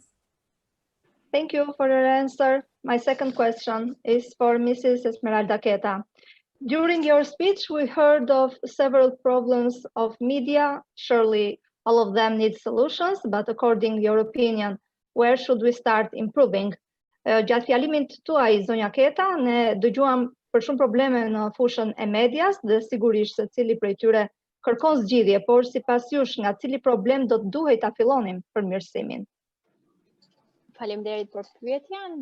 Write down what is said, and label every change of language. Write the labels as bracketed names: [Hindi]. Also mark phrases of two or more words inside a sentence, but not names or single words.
[English] Thank you for your answer. My second question is for Mrs. Esmeralda Queta. During your speech, we heard of several problems of media. Surely all of them need solutions, but according to your opinion, where should we start improving? [Albanian] Gjatë fjalimit tuaj, zonja Keta, ne dëgjuam për shumë probleme në fushën e medias dhe sigurisht se cili prej tyre kërkon zgjidhje, por sipas jush nga cili problem do të duhej ta fillonim përmirësimin? Faleminderit për pyetjen.